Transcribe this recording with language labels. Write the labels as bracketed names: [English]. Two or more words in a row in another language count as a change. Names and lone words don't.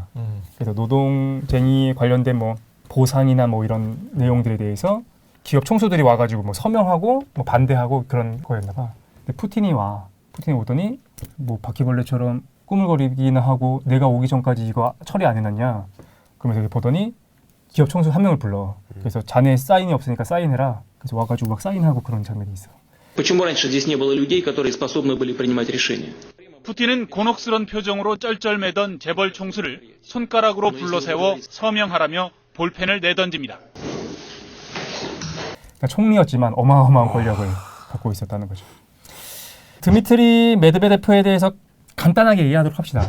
[Korean] 그래서 노동쟁이 관련된 뭐 보상이나 뭐 이런 내용들에 대해서 기업 총수들이 와가지고 뭐 서명하고 뭐 반대하고 그런 거였나 봐. 근데 푸틴이 오더니 뭐 바퀴벌레처럼 꾸물거리기는 하고 내가 오기 전까지 이거 처리 안 해놨냐. 그러면서 이렇게 보더니 기업 총수 한 명을 불러. 그래서 자네 사인이 없으니까 사인해라. 그래서 와가지고 막 사인하고 그런 장면이 있어. [Russian] Почему раньше здесь не было людей, которые способны были принимать решения? [Korean] 푸틴은 곤혹스런 표정으로 쩔쩔매던 재벌 총수를 손가락으로 불러세워 서명하라며 볼펜을 내던집니다. 그러니까 총리였지만 어마어마한 권력을 갖고 있었다는 거죠. 드미트리 메드베데프에 대해서 간단하게 이해하도록 합시다.